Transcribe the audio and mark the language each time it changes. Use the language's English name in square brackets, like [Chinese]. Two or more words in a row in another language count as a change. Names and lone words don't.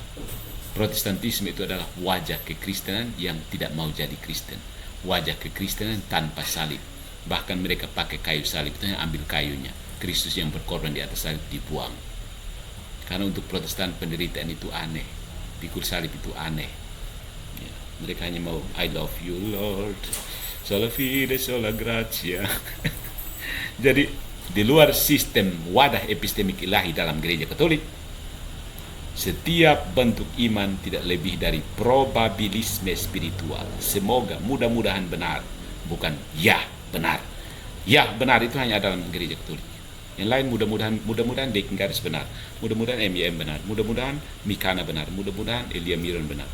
[Indonesian] Protestantisme itu adalah wajah kekristenan yang tidak mau jadi Kristen. Wajah kekristenan tanpa salib. Bahkan mereka pakai kayu salib, itu yang ambil kayunya. Kristus yang berkorban di atas salib dibuang. Karena untuk Protestan penderitaan itu aneh. Pikul salib itu aneh. Ya, mereka hanya mau [English] I love you Lord, [Latin] sola fide, sola gratia. [Indonesian] Jadi di luar sistem wadah epistemik ilahi dalam gereja Katolik, setiap bentuk iman tidak lebih dari probabilisme spiritual. Semoga, mudah-mudahan benar, bukan ya benar. Ya benar itu hanya dalam gereja Katolik. Yang lain mudah-mudahan Dekin Garis benar, mudah-mudahan MYM benar, mudah-mudahan Mikana benar, mudah-mudahan Elia Miron benar.